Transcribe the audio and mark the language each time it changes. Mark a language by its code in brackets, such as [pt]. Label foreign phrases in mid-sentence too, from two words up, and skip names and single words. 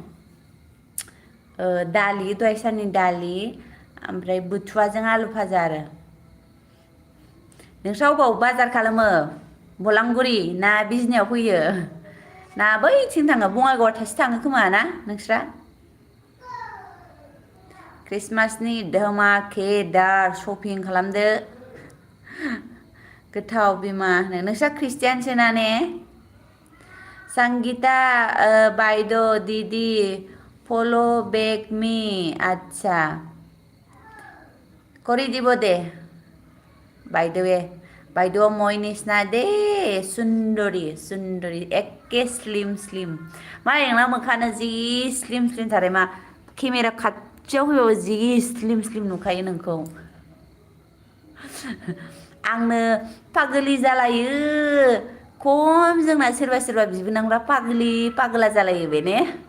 [brx] दालि दहाय साननि दालि ओमफ्राय बुथुवाजों आलु भाजा आरो नोंस्रा अबाव बाजार खालामो बलांगुरि ना बिजनियाव फैयो ना बैथिं थाङो बङाइगाव थाइसे थाङो खोमा ना नोंस्रा क्रिसमासनि धमाकेदार शपिं खालामदो गोथाव बिमा होनो नोंस्रा ख्रिस्टियानसो ना ने संगीता बायद' दीदी [en] follow back me [brx] अच्छा [as] কৰি দিব দে বাইদেউ মই নিচিনা দেই [brx] सुन्दरी एके स्लिम मा नोंना मोखानो जि स्लिम थारै मा केमेरा खाथियाव फैबाबो जि स्लिम नुखायो नोंखौ आंनो पागलि जालायो खम जोंना सोरबा बिबोनांफ्रा पागला जालायो बे ने